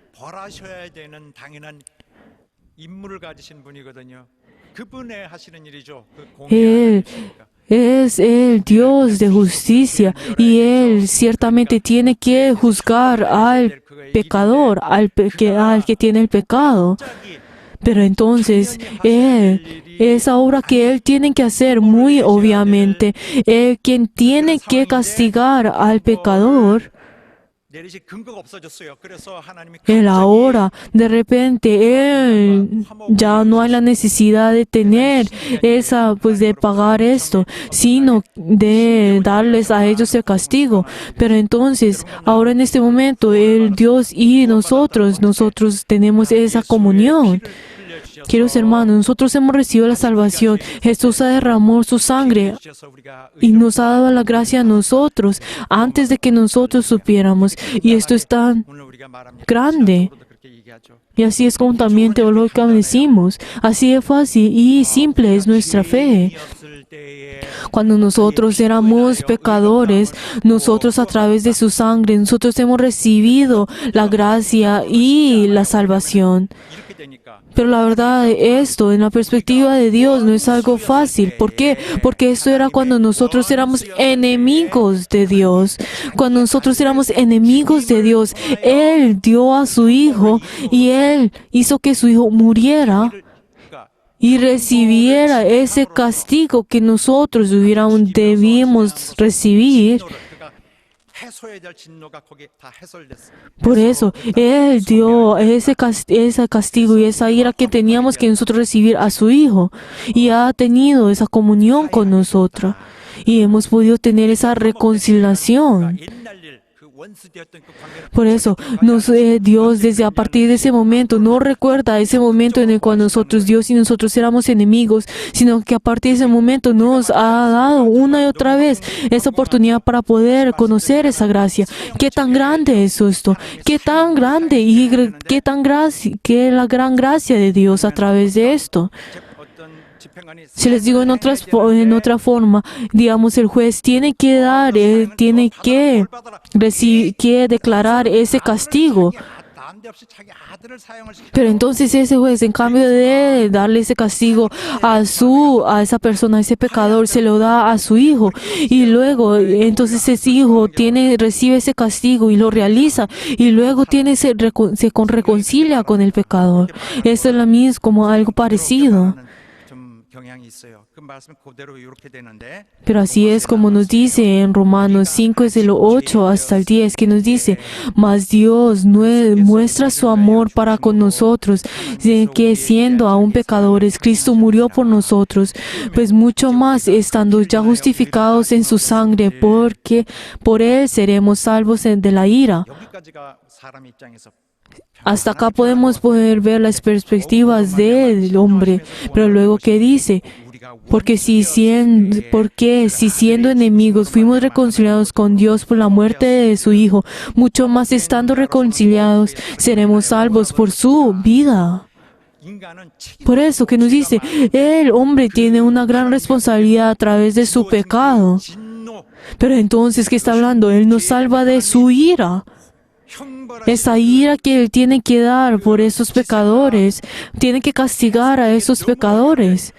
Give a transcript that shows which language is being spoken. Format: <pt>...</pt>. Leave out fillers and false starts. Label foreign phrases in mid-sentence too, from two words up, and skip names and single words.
<es>Él es el Dios de justicia y Él ciertamente tiene que juzgar al pecador, al que tiene el pecado. Pero entonces, esa obra que Él tiene que hacer, muy obviamente, quien tiene que castigar al pecador,</es> <ko>내리실 근거가 없어졌어요. 그래서 하나님이</ko> <es>Él</es> <ko>갑자기</ko> <es>ahora, de repente, él ya no hay la necesidad de tener esa, pues de pagar esto, sino de darles a ellos el castigo. Pero entonces, ahora en este momento, el Dios y nosotros tenemos esa comunión. Queridos hermanos, nosotros hemos recibido la salvación. Jesús ha derramado su sangre y nos ha dado la gracia a nosotros antes de que nosotros supiéramos. Y esto es tan</es> <ko>오늘 우리가 말합니다.</ko> <es>grande.</es> <ko>시각적으로도 그렇게 얘기하죠.</ko> <es>Y así es como también teológicamente decimos. Así de fácil y simple es nuestra fe.</es> <ko>죄인이었을 때에</ko> <es>Cuando nosotros éramos pecadores, nosotros a través de su sangre, nosotros hemos recibido la gracia y la salvación.</es> <ko>이렇게 되니까</ko> <es>Pero la verdad, esto en la perspectiva de Dios no es algo fácil. ¿Por qué? Porque esto era cuando nosotros éramos enemigos de Dios. Cuando nosotros éramos enemigos de Dios, Él dio a su Hijo y Él hizo que su Hijo muriera</es> <ko>그러니까</ko> <es>y recibiera ese castigo que nosotros debíamos recibir.</es> <ko>그가 해소해야 될 진노가 거기에 다 해소됐어요.</ko> <es>Por eso, Él dio ese castigo y esa ira que teníamos que nosotros recibir a su Hijo y ha tenido esa comunión con nosotros y hemos podido tener esa reconciliación.</es> <ko>옛날 일, 그 원수되었던 그 관계를</ko> <es>Por eso, Dios desde a partir de ese momento no recuerda ese momento en el cual Dios y nosotros éramos enemigos, sino que a partir de ese momento nos ha dado una y otra vez esa oportunidad para poder conocer esa gracia. ¿Qué tan grande es esto? ¿Qué tan grande y qué la gran gracia de Dios a través de esto?</es> <ko>어떤 집행관이</ko> <es>Si les digo en otra forma, digamos, el juez tiene que dar, tiene que declarar ese castigo.</es> <ko>난데없이 자기 아들을 사형을 시키고</ko> <es>Pero entonces ese juez, en cambio de darle ese castigo a esa persona, a ese pecador, se lo da a su hijo. Y luego, entonces ese hijo recibe ese castigo y lo realiza. Y luego se reconcilia con el pecador. Esto es lo mismo, como algo parecido.</es> <ko>좀 경향이 있어요. 그 말씀 그대로 이렇게 되는데</ko> <es>Pero así es como nos dice en Romanos 5, desde el 8 hasta el 10, que nos dice, mas Dios muestra su amor para con nosotros, de que siendo aún pecadores, Cristo murió por nosotros, pues mucho más, estando ya justificados en su sangre, porque por Él seremos salvos de la ira.</es> <ko>여기까지가 사람 입장에서</ko> <es>Hasta acá podemos poder ver las perspectivas del hombre, pero luego ¿qué dice? Porque si siendo enemigos fuimos reconciliados con Dios por la muerte de su Hijo, mucho más estando reconciliados seremos salvos por su vida.</es> <ko>인간은 책임</ko> <es>Por eso que nos dice, el hombre tiene una gran responsabilidad a través de su pecado.</es> <ko>진노</ko> <es>Pero entonces, ¿qué está hablando? Él nos salva de su ira.</es> <ko>형벌하시는</ko> <es>Esa ira que Él tiene que dar por esos pecadores, tiene que castigar a esos pecadores.</es>